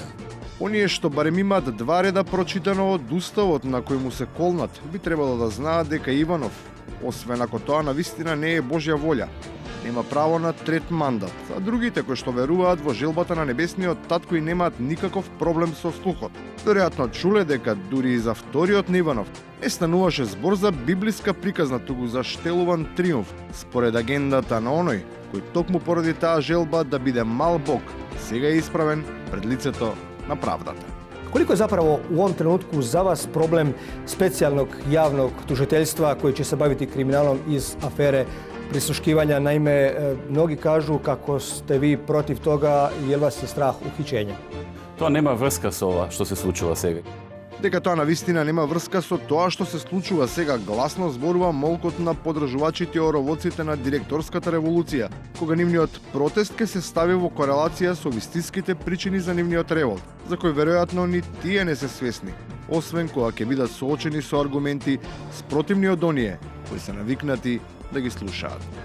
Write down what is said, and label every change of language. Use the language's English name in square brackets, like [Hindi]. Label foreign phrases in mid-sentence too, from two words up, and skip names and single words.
[Macedonian] Оние што барем имаат 2 реда прочитано од уставот на кој му се колнат, би требало да знаат дека Иванов, освен ако тоа навистина не е Божја волја, нема право на трет мандат, а другите кои што веруваат во желбата на небесниот татко и немаат никаков проблем со слухот. Веројатно чуле дека дури и за вториот на Иванов не стануваше збор за библиска приказна, туку за штелуван триумф, според агендата на оној кој токму поради таа желба да биде мал Бог, сега е исправен пред лицето на правдата. [Croatian] Koliko je zapravo u ovom trenutku za vas problem specijalnog javnog tužiteljstva koji će se baviti kriminalom iz afere prisluškivanja? Naime, mnogi kažu kako ste vi protiv toga jer vas je strah uhićenja. [Macedonian] Тоа нема врска со ова што се случува сега. Дека тоа навистина нема врска со тоа што се случува сега, гласно зборува молкот на подржувачите оровоците на директорската револуција, кога нивниот протест ке се стави во корелација со вистинските причини за нивниот револт, за кој веројатно ни тие не се свесни, освен кога ќе бидат соочени со аргументи спротивни од оние кои се навикнати да ги слушаат.